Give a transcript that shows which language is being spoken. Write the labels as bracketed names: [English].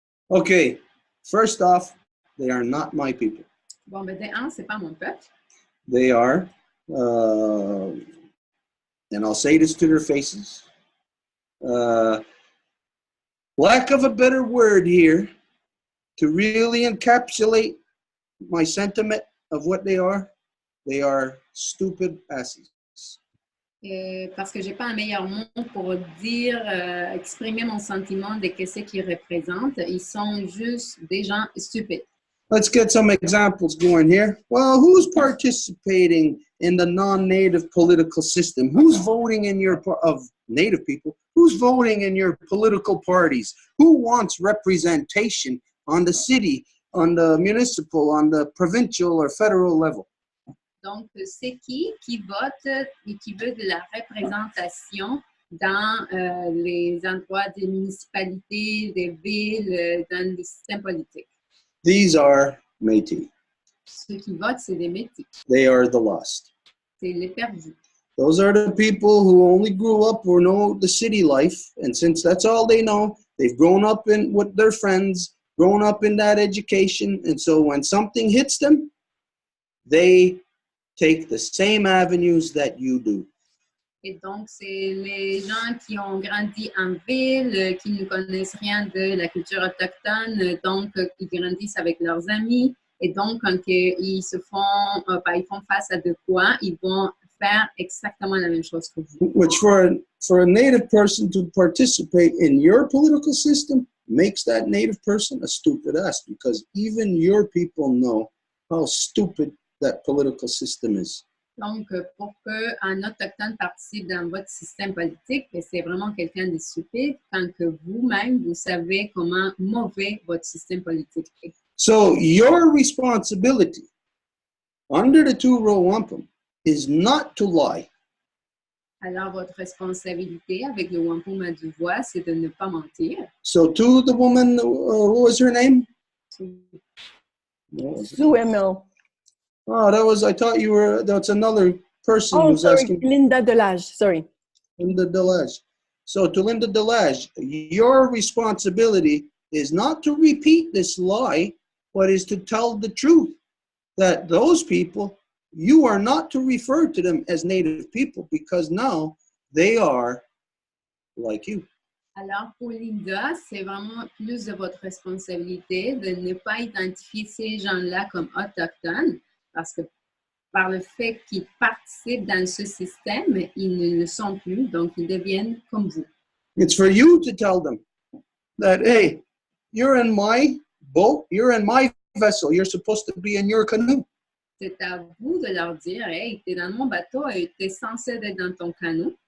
[English] Okay, first off, they are not my people. [French] Bon, ben, de un, c'est pas mon peuple. [English] They are, and I'll say this to their faces, lack of a better word here, to really encapsulate my sentiment of what they are stupid asses. [French] Parce que j'ai pas un meilleur mot pour dire, exprimer mon sentiment de qu'est-ce qu'ils représentent. Ils sont juste des gens stupides. [English] Let's get some examples going here. Well, who's participating in the non-native political system? Who's voting in of native people? Who's voting in your political parties? Who wants representation on the city, on the municipal, on the provincial or federal level? [French] Donc, c'est qui vote et qui veut de la représentation dans les endroits des municipalités, des villes, dans le système politique? [English] These are Métis. [French] Ceux qui votent, c'est des Métis. [English] They are the lost. [French] C'est les perdus. [English] Those are the people who only grew up or know the city life, and since that's all they know, they've grown up with their friends, grown up in that education, and so when something hits them, they take the same avenues that you do. [French] Et donc, c'est les gens qui ont grandi en ville, qui ne connaissent rien de la culture autochtone, donc ils grandissent avec leurs amis. Et donc, quand ils font face à de quoi, ils vont faire exactement la même chose que vous. [English] Which for a native person to participate in your political system makes that native person a stupid ass, because even your people know how stupid that political system is. [French] Donc, pour qu'un autochtone participe dans votre système politique, c'est vraiment quelqu'un de stupide quand que vous-même, vous savez comment mauvais votre système politique est. [English] So, your responsibility under the two Row Wampum is not to lie. [French] Alors, votre responsabilité avec le Wampum à Deux Voies, c'est de ne pas mentir. [English] So, to the woman, what was her name? Sue Emil. Oh, I thought that's another person who's asking. Linda Delage, sorry. Linda Delage. So to Linda Delage, your responsibility is not to repeat this lie, but is to tell the truth. That those people, you are not to refer to them as native people, because now they are like you. [French] Alors, pour Linda, c'est vraiment plus de votre responsabilité de ne pas identifier ces gens-là comme autochtones, parce que par le fait qu'ils participent dans ce système, ils ne le sont plus, donc ils deviennent comme vous. [English] It's for you to tell them that, hey, you're in my boat, you're in my vessel, you're supposed to be in your canoe. [French] C'est à vous de leur dire, hey, t'es dans mon bateau et t'es censé être dans ton canot.